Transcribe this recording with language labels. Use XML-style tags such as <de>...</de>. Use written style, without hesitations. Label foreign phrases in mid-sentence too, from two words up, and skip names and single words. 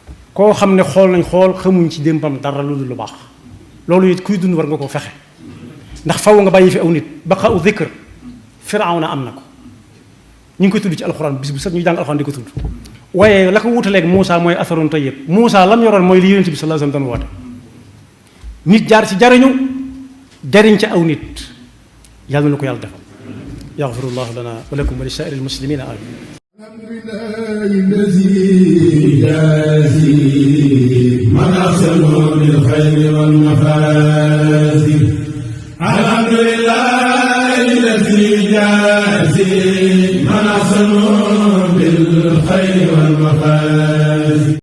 <wo>koo xam ne xool nañ xool xamuñ ci démbam dara lu dul lu baax loolu it kuy dund war nga koo fexe ndax faw nga bàyyi fi aw nit</wo> <ar>بقاء ذكر</ar> <wo>Firawna am na ko ñu ngi koy tudd ci alxuraan bis bu set ñu jàng alxuraan di ko tudd waaye la ko wutaleeg Moussa mooy</wo> <ar>أثر طيب</ar> <wo>Moussa lam yoroon mooy li Yonent bi</wo> <ar>صلى الله عليه وسلم</ar> <wo>doon woote nit jaar ci jariñu jariñ ca aw nit yàlla na ko yàlla defal</wo> <ar>يغفر الله لنا ولكم ولسائر المسلمين آمين الذي جازي من أحسن بالخير والمفازي الحمد لله الذي جازي من أحسن بالخير والمفازي</ar>